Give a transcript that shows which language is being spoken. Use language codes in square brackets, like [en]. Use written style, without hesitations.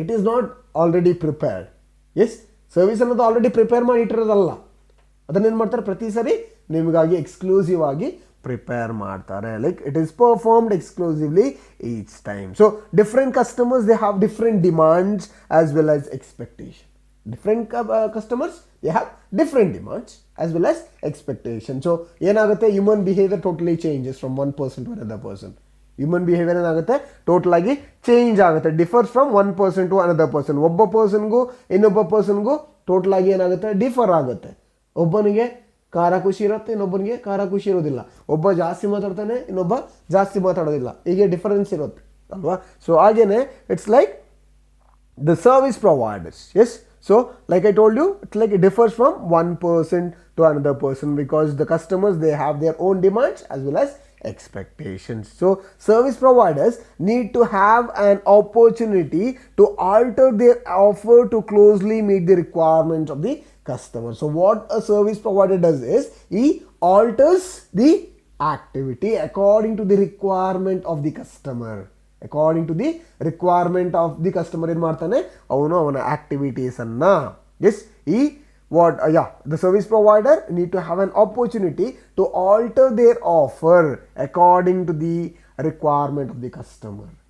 [en] It is not already prepared. [kn] S, service ಅನ್ನೋದು already prepare ಮಾಡಿ ಇಟ್ಟಿರೋದಲ್ಲ, ಅದನ್ನೇನು ಮಾಡ್ತಾರೆ, ಪ್ರತಿ ಸಾರಿ ನಿಮಗಾಗಿ ಎಕ್ಸ್ಕ್ಲೂಸಿವ್ ಆಗಿ ಪ್ರಿಪೇರ್ ಮಾಡ್ತಾರೆ. [en] Like it is performed exclusively each time. So different customers they have different demands as well as expectation. Different customers, they have different demands as well as expectations. So [kn] ಏನಾಗುತ್ತೆ, [en] human behavior totally changes from one person to another person. Human behavior [kn] ಏನಾಗುತ್ತೆ, total ಆಗಿ change ಆಗುತ್ತೆ, [en] Differs from one person to another person. [kn] ಒಬ್ಬ ಪರ್ಸನ್ಗೂ ಇನ್ನೊಬ್ಬ ಪರ್ಸನ್ಗೂ total ಆಗಿ ಏನಾಗುತ್ತೆ, differ ಆಗುತ್ತೆ. ಒಬ್ಬನಿಗೆ ಖಾರ ಖುಷಿ ಇರುತ್ತೆ, ಇನ್ನೊಬ್ಬನಿಗೆ ಖಾರ ಖುಷಿ ಇರೋದಿಲ್ಲ. ಒಬ್ಬ ಜಾಸ್ತಿ ಮಾತಾಡ್ತಾನೆ, ಇನ್ನೊಬ್ಬ ಜಾಸ್ತಿ ಮಾತಾಡೋದಿಲ್ಲ. ಹೀಗೆ ಡಿಫರೆನ್ಸ್ ಇರುತ್ತೆ ಅಲ್ವಾ. ಸೊ ಹಾಗೇನೆ [en] It's like the service providers. Yes, so like I told you, it's like it differs from one person to another person because the customers, they have their own demands as well as expectations. So service providers need to have an opportunity to alter their offer to closely meet the requirements of the customer. So what a service provider does is he alters the activity according to the requirement of the customer. According to the requirement of the customer [kn] ಏನು ಮಾಡ್ತಾನೆ, ಅವನು ಅವನ ಆಕ್ಟಿವಿಟೀಸನ್ನು. [en] Yes, ಈ what the service provider need to have an opportunity to alter their offer according to the requirement of the customer.